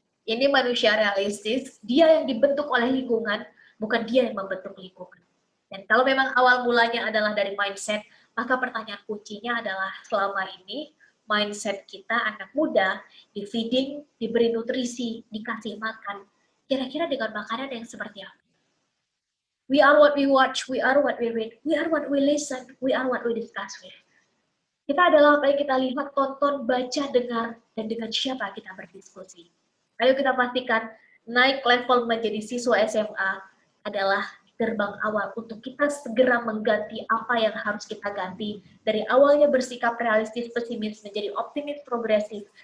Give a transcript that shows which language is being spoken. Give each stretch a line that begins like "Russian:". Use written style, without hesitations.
Indonesian: Ini manusia realistis, dia yang dibentuk oleh lingkungan, bukan dia yang membentuk lingkungan. Dan kalau memang awal mulanya adalah dari mindset, maka pertanyaan kuncinya adalah selama ini mindset kita anak muda di feeding, diberi nutrisi, dikasih makan. Kira-kira dengan makanan yang seperti apa?
English: We are what we watch, we are what we read, we are what we listen, we are what we discuss with.
Indonesian: Kita adalah apa yang kita lihat, tonton, baca, dengar, dan dengan siapa kita berdiskusi. Ayo kita pastikan naik level menjadi siswa SMA adalah gerbang awal untuk kita segera mengganti apa yang harus kita ganti. Dari awalnya bersikap realistis, pesimis, menjadi optimis, progresif.